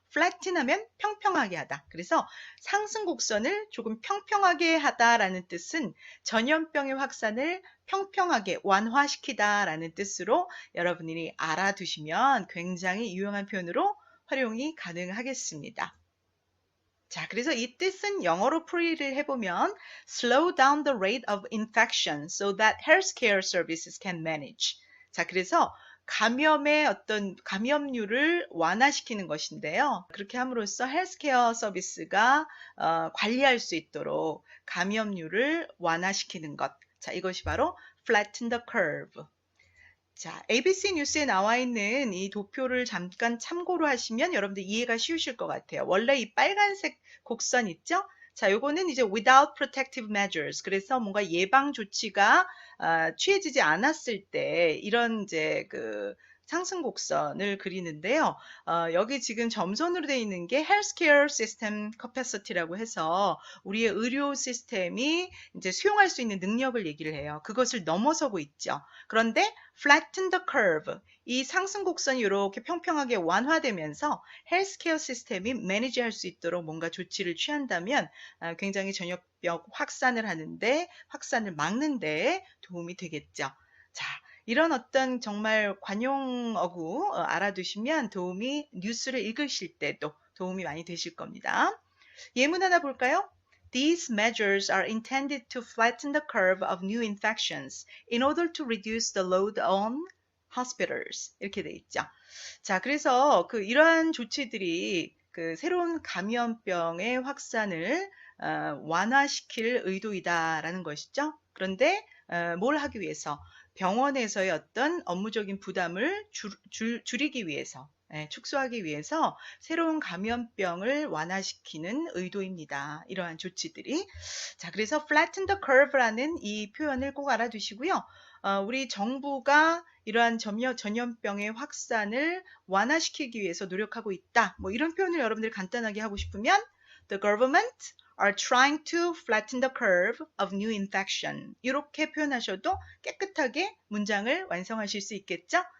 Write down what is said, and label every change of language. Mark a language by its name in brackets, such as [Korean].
[Korean] flatten 하면 평평하게 하다. 그래서 상승 곡선을 조금 평평하게 하다라는 뜻은 전염병의 확산을 평평하게 완화시키다라는 뜻으로 여러분들이 알아두시면 굉장히 유용한 표현으로 활용이 가능하겠습니다. 자, 그래서 이 뜻은 영어로 풀이를 해보면 [English] slow down the rate of infection so that healthcare services can manage. [Korean] 자, 그래서 감염의 어떤 감염률을 완화시키는 것인데요. 그렇게 함으로써 헬스케어 서비스가 관리할 수 있도록 감염률을 완화시키는 것. 자, 이것이 바로 flatten the curve. 자, ABC 뉴스에 나와 있는 이 도표를 잠깐 참고로 하시면 여러분들 이해가 쉬우실 것 같아요. 원래 이 빨간색 곡선 있죠? 자, 요거는 이제 [English] without protective measures. [Korean] 그래서 뭔가 예방 조치가 취해지지 않았을 때 이런 이제 그 상승 곡선을 그리는데요. 여기 지금 점선으로 되어 있는 게 healthcare system capacity라고 해서 우리의 의료 시스템이 이제 수용할 수 있는 능력을 얘기를 해요. 그것을 넘어서고 있죠. 그런데 [English] flatten the curve. [Korean] 이 상승 곡선이 이렇게 평평하게 완화되면서 헬스케어 시스템이 매니지할 수 있도록 뭔가 조치를 취한다면 굉장히 전염병 확산을 하는데 확산을 막는데 도움이 되겠죠. 자, 이런 어떤 정말 관용어구 알아두시면 도움이 뉴스를 읽으실 때도 도움이 많이 되실 겁니다. 예문 하나 볼까요? [English] These measures are intended to flatten the curve of new infections in order to reduce the load on hospitals. [Korean] 이렇게 돼 있죠. 자, 그래서 이러한 조치들이 새로운 감염병의 확산을 완화시킬 의도이다라는 것이죠. 그런데 뭘 하기 위해서? 병원에서의 어떤 업무적인 부담을 줄이기 위해서, 축소하기 위해서 새로운 감염병을 완화시키는 의도입니다. 이러한 조치들이. 자, 그래서 flatten the curve라는 이 표현을 꼭 알아두시고요. 우리 정부가 이러한 전염병의 확산을 완화시키기 위해서 노력하고 있다. 뭐 이런 표현을 여러분들 간단하게 하고 싶으면 [English] the government are trying to flatten the curve of new infection. [Korean] 이렇게 표현하셔도 깨끗하게 문장을 완성하실 수 있겠죠?